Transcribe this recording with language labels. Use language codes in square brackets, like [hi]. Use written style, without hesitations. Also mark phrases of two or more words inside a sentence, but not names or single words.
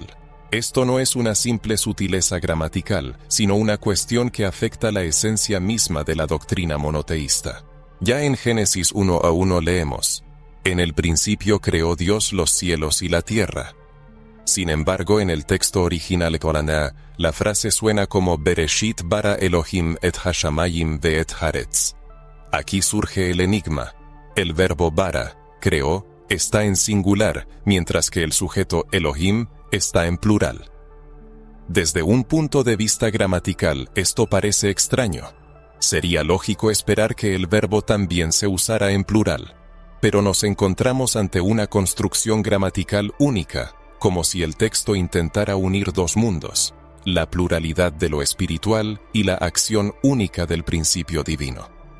[es] Esto no es una simple sutileza gramatical, sino una cuestión que afecta la esencia misma de la doctrina monoteísta. Ya en Génesis 1:1 leemos: en el principio creó Dios los cielos y la tierra. Sin embargo, en el texto original coraná, la frase suena como [he] בראשית ברא אלהים את השמים ואת הארץ. [es] Aquí surge el enigma. El verbo bara, creó, está en singular, mientras que el sujeto Elohim está en plural. Desde un punto de vista gramatical, esto parece extraño. Sería lógico esperar que el verbo también se usara en plural, pero nos encontramos ante una construcción gramatical única, como si el texto intentara unir dos mundos: la pluralidad de lo espiritual y la acción única del principio divino.